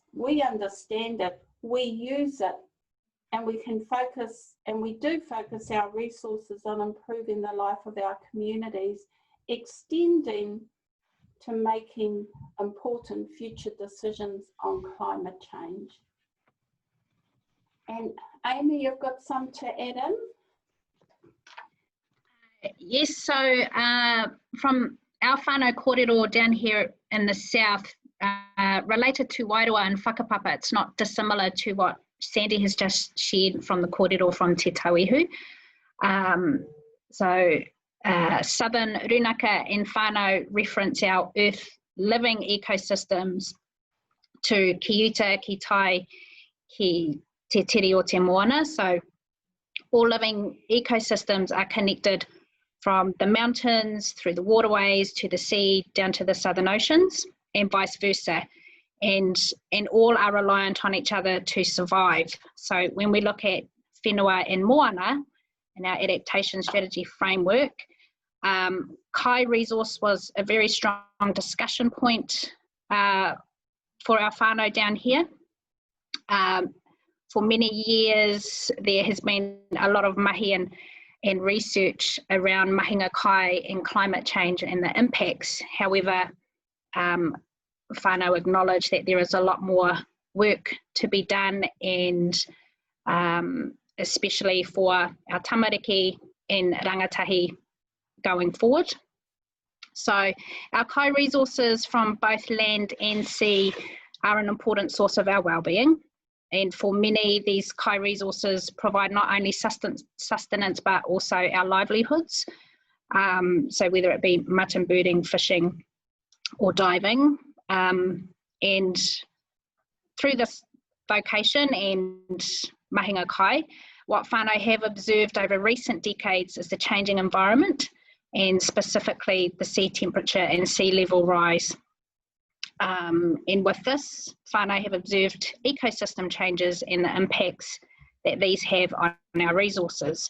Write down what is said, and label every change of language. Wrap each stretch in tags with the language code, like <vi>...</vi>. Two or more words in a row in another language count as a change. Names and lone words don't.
<en>We understand it, we use it, and we can focus, and we do focus our resources on improving the life of our communities, extending to making important future decisions on climate change. And Aimee, you've got some to add in? Yes, so from our</en> <mi>whānau kōrero</mi> <en>down here in the south, related to Wairua and whakapapa, it's not dissimilar to what Sandy has just shared from the kōrero from Te Tauihu. Southern runaka and whānau reference our earth living ecosystems to</en> <mi>ki uta, ki tai, ki te tere o te moana.</mi> <en>So all living ecosystems are connected from the mountains, through the waterways, to the sea, down to the southern oceans, and vice versa. And all are reliant on each other to survive. So when we look at whenua and moana in our adaptation strategy framework, kai resource was a very strong discussion point for our whānau down here. For many years, there has been a lot of mahi and research around</en> <mi>mahinga kai</mi> <en>and climate change and the impacts. However, whānau acknowledge that there is a lot more work to be done, and especially for our tamariki and rangatahi going forward. So our kai resources from both land and sea are an important source of our wellbeing. And for many, these kai resources provide not only sustenance, but also our livelihoods. So whether it be mutton birding, fishing, or diving. And through this vocation and</en> <mi>mahinga kai,</mi> <en>what whānau have observed over recent decades is the changing environment, and specifically the sea temperature and sea level rise. And with this, whānau have observed ecosystem changes and the impacts that these have on our resources.</en>